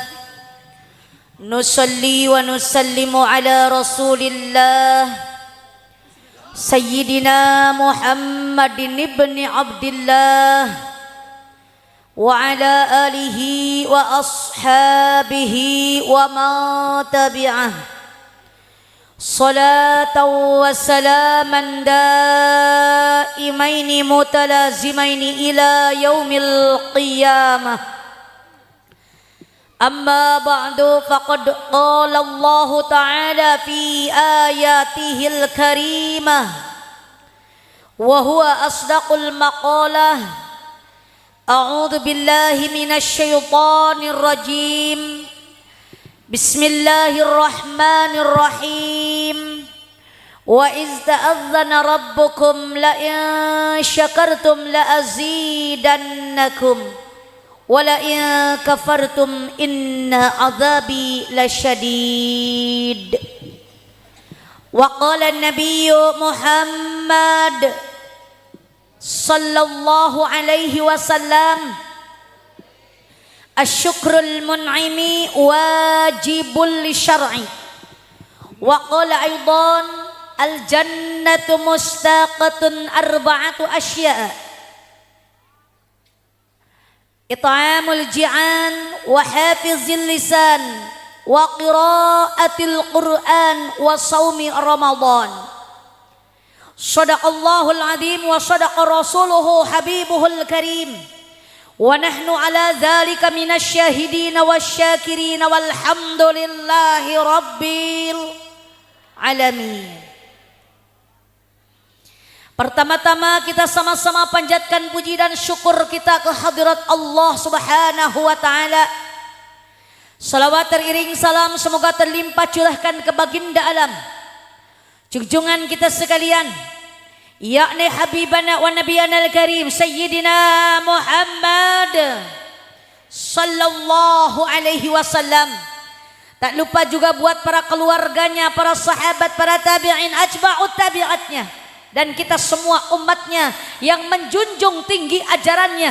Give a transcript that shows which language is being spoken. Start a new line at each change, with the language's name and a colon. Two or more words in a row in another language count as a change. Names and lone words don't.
Arabic: نصلي ونسلم على رسول الله سيدنا محمد بن عبد الله وعلى آله وأصحابه ومن تبعه. صلاة وسلاما دائمين متلازمين إلى يوم القيامة. أما بعد، فقد قال الله تعالى في آياته الكريمة وهو أصدق المقالة. أعوذ بالله من الشيطان الرجيم. Bismillahirrahmanirrahim. وإذ تأذن ربكم لئن شكرتم لأزيدنكم ولئن كفرتم إن عذابي لشديد. وقال النبي محمد صلى الله عليه وسلم, شكر المنعم واجب بالشرع. وقال أيضا، الجنة مشتاقة أربعة أشياء: إطعام الجائع وحفظ اللسان وقراءة القرآن وصوم رمضان. صدق الله العظيم وصدق رسوله حبيبه الكريم. ونحن على ذلك من الشاهدين والشاكرين والحمد لله رب العالمين.
Indonesian: Pertama-tama kita sama-sama panjatkan puji dan syukur kita ke hadirat Allah
Arabic: سبحانه وتعالى.
Indonesian: Salawat teriring salam semoga terlimpah curahkan ke baginda alam, junjungan kita sekalian, yakni
Arabic: حبيبنا ونبينا الكريم سيدنا محمد صلى الله عليه وسلم.
Indonesian: Tak lupa juga buat para keluarganya, para sahabat, para tabi'in, atba'ut tabi'atnya, dan kita semua umatnya yang menjunjung tinggi ajarannya.